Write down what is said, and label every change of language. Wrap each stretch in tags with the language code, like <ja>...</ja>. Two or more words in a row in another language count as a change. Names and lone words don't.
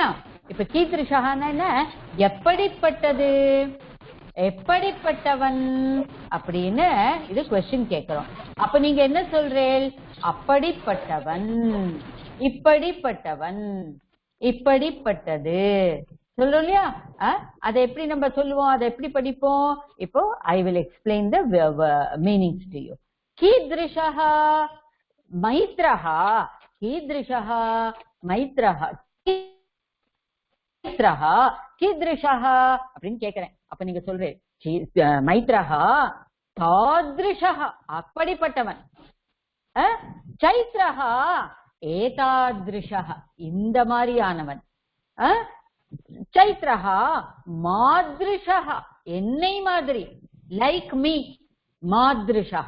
<ta>இப்ப கீத்ருஷஹான்னா என்ன? எப்படிப்பட்டது, எப்படிப்பட்டவன் அப்படின்னு இது क्वेश्चन கேக்குறோம். அப்ப நீங்க என்ன சொல்றீள்? அப்படிப்பட்டவன், இப்படிப்பட்டவன், இப்படிப்பட்டது சொல்றோம் இல்லையா? அதை எப்படி நம்ம சொல்லுவோம், அதை எப்படி படிப்போம்?</ta> <en>இப்போ I will explain the meanings to you.</en> <sa>कीदृशः मैत्रः, कीदृशः मैत्रः, मैत्रः कीदृशः</sa> <ta>அப்படின்னு கேக்குறேன். அப்ப நீங்க சொல்றேன்</ta> <sa>मैत्रः तादृशः</sa> <ta>அப்படிப்பட்டவன்,</ta> <sa>चैत्रः एतादृशः</sa> <ta>இந்த மாதிரியானவன்,</ta> <sa>चैत्रः मादृशः</sa> <ta>என்னை மாதிரி,</ta> <en>like me,</en> <ta>மாத்ருஷஹ.</ta>